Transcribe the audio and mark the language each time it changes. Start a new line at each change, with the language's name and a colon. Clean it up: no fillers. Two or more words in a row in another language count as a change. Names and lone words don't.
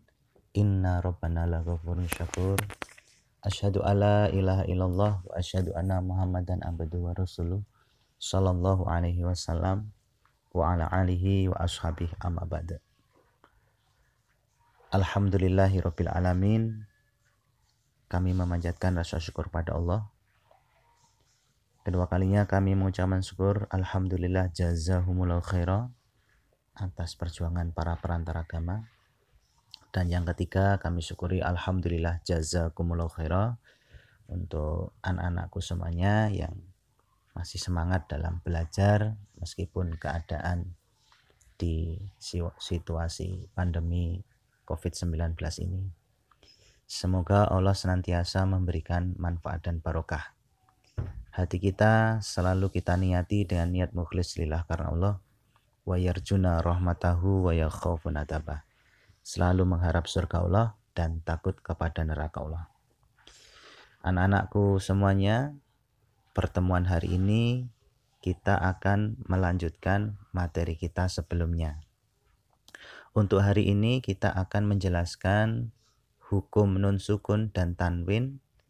Arabic: إن ربنا لغفور شكور. أشهد أن لا إله إلا الله وأشهد أن محمدا عبده ورسوله صلى الله عليه وسلم وعلى آله وأصحابه أما بعد. الحمد لله رب العالمين.
Indonesian: Kami memanjatkan rasa syukur pada Allah. Kedua kalinya kami mengucapkan syukur alhamdulillah
Arabic: جزاهم الله خيرا
Indonesian: atas perjuangan para perantara agama. Dan yang ketiga kami syukuri alhamdulillah
Arabic: جزاكم الله خيرا
Indonesian: untuk anak-anakku semuanya yang masih semangat dalam belajar meskipun keadaan di situasi pandemi COVID-19 ini. Semoga Allah senantiasa memberikan manfaat dan barokah. Hati kita selalu kita niati dengan niat
Arabic: مخلص لله
Indonesian: karena Allah.
Arabic: ويرجون رحمته ويخافون عذابه.
Indonesian: Selalu mengharap surga Allah dan takut kepada neraka Allah. Anak-anakku semuanya, pertemuan hari ini kita akan melanjutkan materi kita sebelumnya. Untuk hari ini kita akan menjelaskan hukum nun sukun dan tanwin.